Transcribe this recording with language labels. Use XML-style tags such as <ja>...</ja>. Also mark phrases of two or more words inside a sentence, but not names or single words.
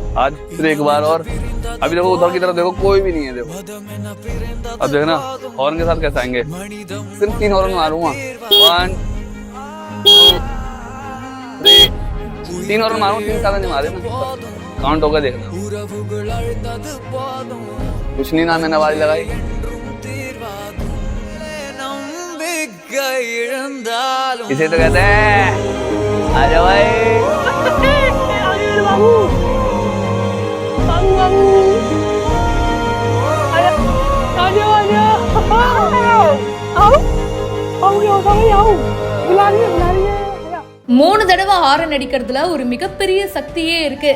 <hi>आज फिर एक बार और अभी देखो उधर की तरफ देखो कोई भी नहीं है देखो अब देखो ना हॉर्न के साथ कैसे आएंगे सिर्फ 3 हॉर्न मारूंगा 1 2 3 3 हॉर्न मारूंगा 3 ज्यादा नहीं मारे ना काउंट होगा देखना कुछ नहीं ना मैंने आवाज लगाई इसे तो कहते हैं आजा भाई</hi> <ta>மூணு தடவை ஹாரன் அடிக்கிறதுல ஒரு மிகப்பெரிய சக்தியே இருக்கு.</ta>